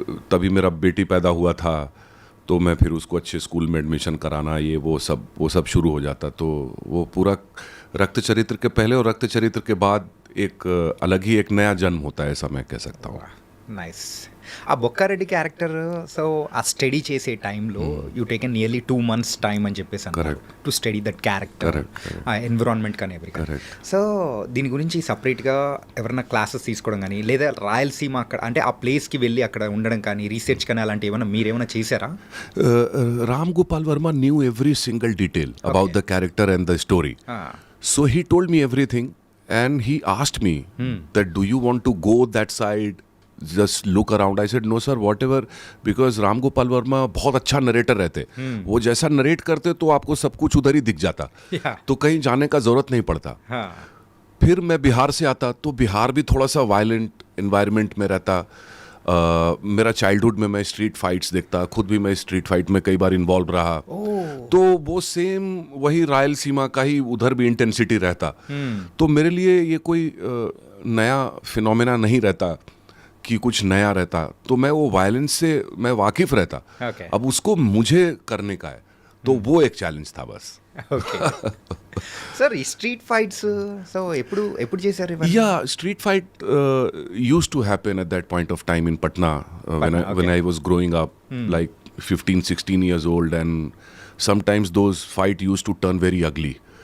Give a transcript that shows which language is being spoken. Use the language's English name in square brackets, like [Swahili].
[Hindi] तभी मेरा बेटी पैदा हुआ था, तो मैं फिर उसको अच्छे स्कूल में एडमिशन कराना, ये वो सब शुरू हो जाता. तो वो पूरा रक्त चरित्र के पहले और रक्त चरित्र के बाद एक अलग ही एक नया जन्म होता है, ऐसा मैं कह सकता हूँ. [Telugu] నైస్. ఆ బొక్కారెడ్డి క్యారెక్టర్, సో ఆ స్టడీ చేసే టైంలో [English] you taken nearly 2 months [Telugu] time అని చెప్పేసి [English] Correct. To study that character, Correct. [Telugu] ఆ ఎన్విరాన్మెంట్ కానీ ఎవరికి. [English] Correct. [Telugu] సో దీని గురించి సపరేట్గా ఎవరైనా క్లాసెస్ తీసుకోవడం కానీ, లేదా రాయలసీమ అక్కడ అంటే ఆ ప్లేస్కి వెళ్ళి అక్కడ ఉండడం కానీ, రీసెర్చ్ కానీ అలాంటి ఏమైనా చేశారా? [English] Ram Gopal Verma knew every single detail about the character and the story. So he told me everything, and he asked me that do you want to go that side just look around. I said no sir, whatever, [Hindi] because Ram Gopal Verma बहुत अच्छा narrator रहते. वो जैसा narrate करते तो आपको सब कुछ उधर ही दिख जाता. [English] Yeah. [Hindi] तो कहीं जाने का जरूरत नहीं पड़ता. हाँ. फिर मैं बिहार से आता तो बिहार भी थोड़ा सा वायलेंट इन्वायरमेंट में रहता. मेरा चाइल्डहुड में मैं स्ट्रीट फाइट्स देखता, खुद भी मैं स्ट्रीट फाइट में कई बार इन्वॉल्व रहा. तो वो सेम वही रायलसीमा का ही उधर भी इंटेंसिटी रहता. तो मेरे लिए ये कोई नया फिनोमेना नहीं रहता कि कुछ नया रहता. तो मैं वो वायलेंस से मैं वाकिफ रहता. [English] Okay. [Hindi] अब उसको मुझे करने का है, तो वो एक चैलेंज था बस. [Telugu] ఓకే సార్ ఈ స్ట్రీట్ ఫైట్స్ సో ఎప్పుడు చేశారు ఇవన్నీ? [English] Yeah, street fight used to happen at that point of time in Patna, when I was growing up, like 15-16 years old, and sometimes those fight used to turn very ugly.